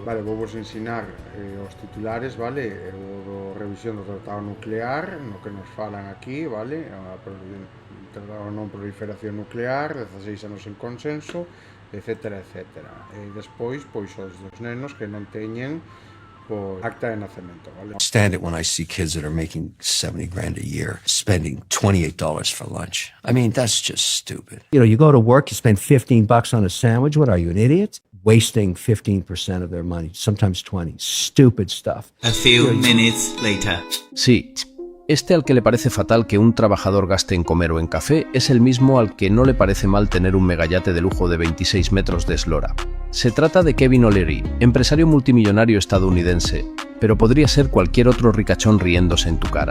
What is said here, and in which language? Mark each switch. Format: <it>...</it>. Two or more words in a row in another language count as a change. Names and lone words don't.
<gl>Vale, vou vos ensinar os titulares, vale, o do revisión do tratado nuclear, no que nos falan aquí, vale, a tratado de non proliferación nuclear, 16 anos en consenso, etcétera, etcétera. E despois, pois, os dos nenos que non teñen acta de nacemento, vale?</gl> <en>Stand it when I see kids that are making 70 grand a year spending $28 for lunch. I mean, that's just stupid. You know, you go to work, you spend $15 on a sandwich. What are you, an idiot? Wasting 15% of their money, sometimes 20. Stupid stuff. A few minutes later.</en> <es>Sí, este al que le parece fatal que un trabajador gaste en comer o en café es el mismo al que no le parece mal tener un megayate de lujo de 26 metros de eslora. Se trata de Kevin O'Leary, empresario multimillonario estadounidense, pero podría ser cualquier otro ricachón riéndose en tu cara.</es>